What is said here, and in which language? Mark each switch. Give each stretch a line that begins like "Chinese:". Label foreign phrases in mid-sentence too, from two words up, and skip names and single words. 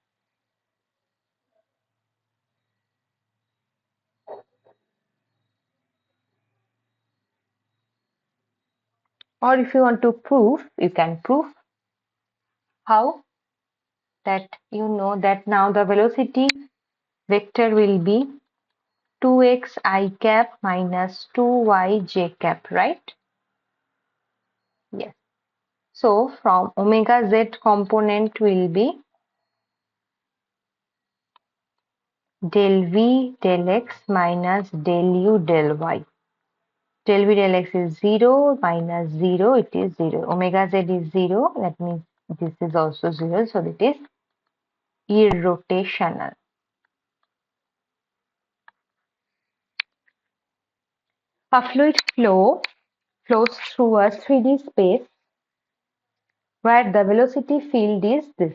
English: Or if you want to prove, you can prove how that you know that now the velocity vector will be 2x I cap minus 2y j cap, right? Yes. So from omega z component will be del v del x minus del u del y. Del v del x is 0 minus 0, it is 0. Omega z is 0, that means this is also 0, so it is irrotational. A fluid flows through a 3D space where the velocity field is this.